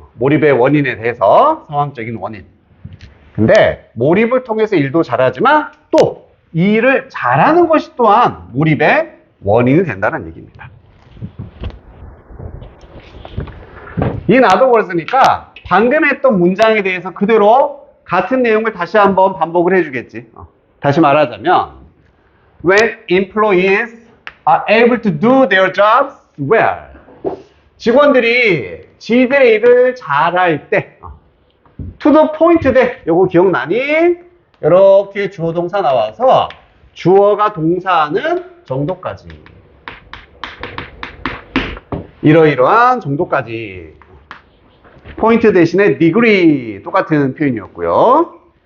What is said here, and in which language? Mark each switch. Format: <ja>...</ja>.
<ko>몰입의 원인에 대해서, 상황적인 원인. 근데 몰입을 통해서 일도 잘하지만 또 이 일을 잘하는 것이 또한 몰입의 원인이 된다는 얘기입니다. 이 나도 그랬으니까 방금 했던 문장에 대해서 그대로 같은 내용을 다시 한번 반복을 해주겠지. 다시 말하자면</ko> <en>When employees are able to do their jobs well,</en> <ko>직원들이 지들의 일을 잘할 때</ko> <en>to the point 돼.</en> <ko>요거 기억나니? 이렇게 주어 동사 나와서 주어가 동사하는 정도까지, 이러이러한 정도까지. 포인트 대신에 degree 똑같은 표현이었고요.</ko>